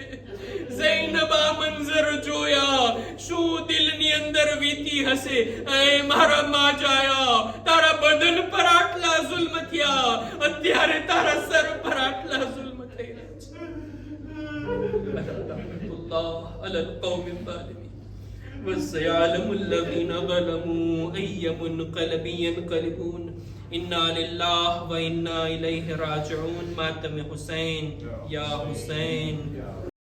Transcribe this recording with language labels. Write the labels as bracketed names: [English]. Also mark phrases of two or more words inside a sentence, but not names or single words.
[Gujarati] ઝૈનબ આ મંઝર જોયા, શું દિલની અંદર વીતી હશે. એ મારા માજાયા, તારા બદન પર આટલા જુલ્મ થયા, અત્યારે તારા સર પર આટલા જુલ્મ થઈ રહ્યા છે. [Arabic] وَسَيَعْلَمُ الَّذِينَ ظَلَمُوا أَيَّ مُنْقَلَبٍ يَنْقَلِبُونَ. إِنَّا لِلَّهِ وَإِنَّا إِلَيْهِ رَاجِعُونَ. [Urdu] ماتم حسین یا حسین.